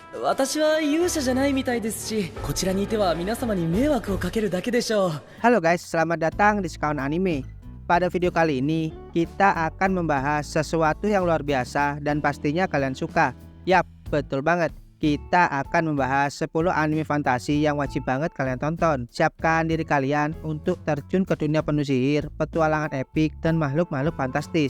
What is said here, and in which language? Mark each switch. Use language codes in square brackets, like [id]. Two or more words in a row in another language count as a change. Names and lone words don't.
[ja] 私は勇者じゃないみたいですし、こちらにいては皆様に迷惑をかけるだけでしょう。 [id] Halo guys, selamat datang di Sekaun Anime. Pada video kali ini, kita akan membahas sesuatu yang luar biasa dan pastinya kalian suka. Yap, betul banget. Kita akan membahas 10 anime fantasi yang wajib banget kalian tonton. Siapkan diri kalian untuk terjun ke dunia penuh sihir, petualangan epik, dan makhluk-makhluk fantastis.